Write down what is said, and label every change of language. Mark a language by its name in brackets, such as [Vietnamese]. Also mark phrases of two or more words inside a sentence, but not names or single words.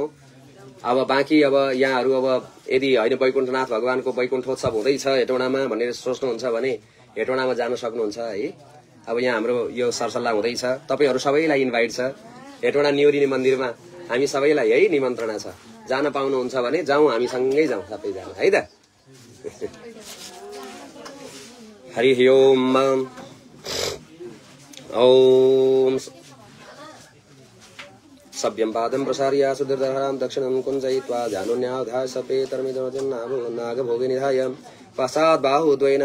[Nepali] अब बाँकी अब यहाँहरू अब यदि होइन वैकुण्ठनाथ भगवानको वैकुण्ठोत्सव हुँदैछ हेटौँडामा भनेर सोच्नुहुन्छ भने हेटौँडामा जान सक्नुहुन्छ है। अब यहाँ हाम्रो यो सरसल्लाह हुँदैछ। तपाईँहरू सबैलाई इन्भाइट छ। हेटौँडा न्योरिनी मन्दिरमा हामी सबैलाई है निमन्त्रणा छ। जान पाउनुहुन्छ भने जाउँ, हामी सँगै जाउँ सबैजना है त। हरि ओम। [Sanskrit] ओम सभ्यं पादं प्रसार्य सुदीर्घरां दक्षिणं कुञ्जयित्वा जानुन्याधाय सपेतर्मिदनागभोगे निधाय पश्चात् बाहुद्वयेन